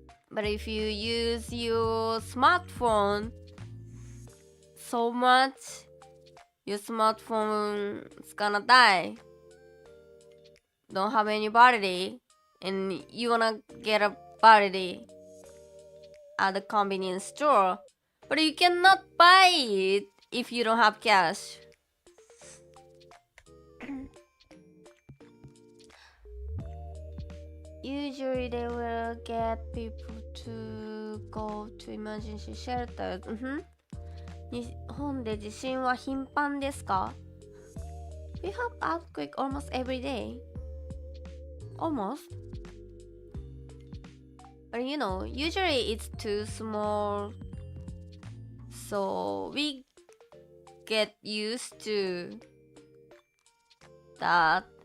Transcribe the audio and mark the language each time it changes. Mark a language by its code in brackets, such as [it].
[en] But if you use your smartphone so much, your smartphone is gonna die, don't have any battery, and you wanna get a battery at the convenience store, but you cannot buy it if you don't have cash. Usually they will get people to go to emergency shelters. [ja] 日本で地震は頻繁ですか? [en] We have earthquake almost every day. Almost. But you know, usually it's too small, so we get used to that.